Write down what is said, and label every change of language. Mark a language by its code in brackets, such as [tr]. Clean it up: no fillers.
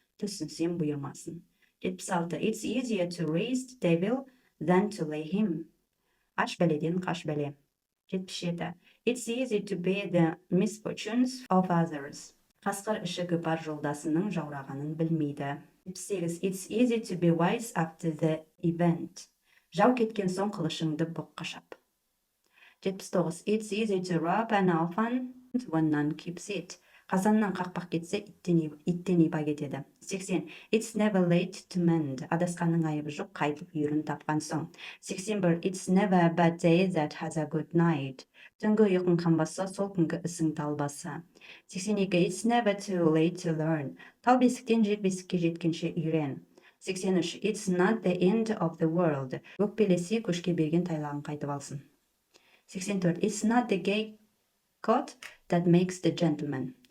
[kk] Түсінсем бұйырмасын. 76. [en] It's easier to raise the devil than to lay him. [kk] Аш бәледен қаш бәле. 77. [en] It's easy to bear the misfortunes of others. [kk] Қасқыр ішігі бар жолдасының жаурағанын білмейді. 78. [en] It's easy to be wise after the event. [kk] Жау кеткен соң қылышыңды бұққа шап. 79. [en] It's easy to rob an orphan when none keeps it. [kk] Қазаннан қақпақ кетсе, иттен иба кетеді. [en] 80. It's never late to mend. [kk] Адасқанның айыбы жоқ, қайтып үйірін тапқан соң. 81. [en] It's never a bad day that has a good night. [kk] Түнгі ұйқың қанбаса, сол күнгі ісің талбаса. 82. [en] It's never too late to learn. [kk] Тал бесіктен жер бесікке жеткенше үйрен. 83. [en] It's not the end of the world. [kk] Өкпелесе көшке берген тайлағын қайтып алсын. 84. [en] It's not the gay coat that makes the gentleman.